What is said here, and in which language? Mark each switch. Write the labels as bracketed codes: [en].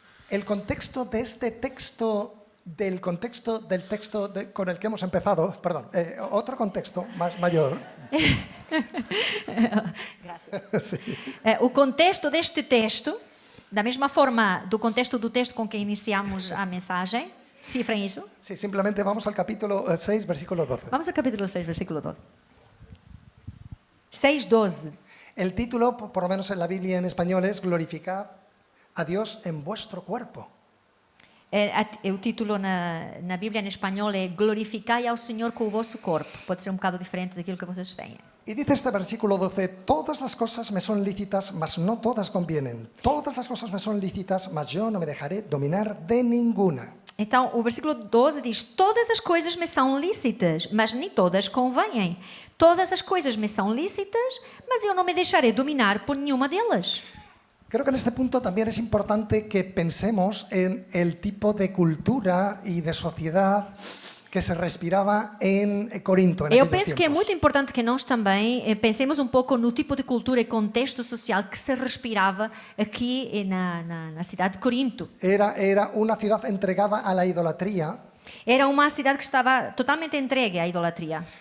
[es] El contexto de este texto, del texto con el que hemos empezado, perdón, otro contexto más mayor. Sí. [pt] O contexto deste texto, da mesma forma do contexto do texto com que iniciamos a mensagem, cifrem isso. [es] Sí, simplemente vamos al capítulo 6, versículo 12. [pt] Vamos ao capítulo 6, versículo 12. 6:12. [es] El título, por lo menos en la Biblia en español, es Glorificad a Dios en vuestro cuerpo. [pt] O título na Bíblia em espanhol é Glorificai ao Senhor com o vosso corpo. Pode ser um bocado diferente daquilo que vocês têm. [es] Y dice este versículo 12, todas las cosas me son lícitas, mas no todas convienen. Todas las cosas me son lícitas, mas yo no me dejaré dominar de ninguna. [pt] Então, o versículo 12 diz: todas as coisas me são lícitas, mas nem todas convêm. Todas as coisas me são lícitas, mas eu não me deixarei dominar por nenhuma delas. [es] Creo que en este punto también es importante que pensemos en el tipo de cultura y de sociedad que se respiraba en Corinto. [pt] Eu penso que é muito importante que nós também pensemos um pouco no tipo de cultura e contexto social que se respirava aqui na cidade de Corinto. [es] Era una ciudad entregada a la idolatría. [pt] Era uma cidade que estava totalmente entregue à idolatria.